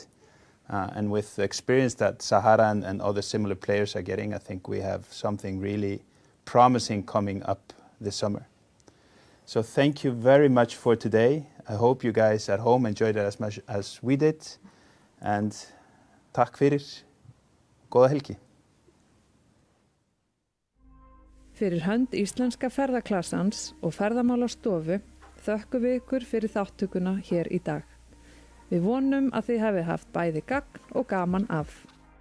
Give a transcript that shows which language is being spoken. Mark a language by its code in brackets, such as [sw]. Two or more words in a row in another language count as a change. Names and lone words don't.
[en] And with the experience that Sahara and other similar players are getting, I think we have something really promising coming up this summer. So thank you very much for today. I hope you guys at home enjoyed it as much as we did. [is] And takk fyrir. Góða helgi. Fyrir hönd Íslenska ferðaklasans og Ferðamálastofu þökkum við ykkur fyrir þáttökuna hér í dag. Við vonum að þið hafi haft bæði gagn og gaman af.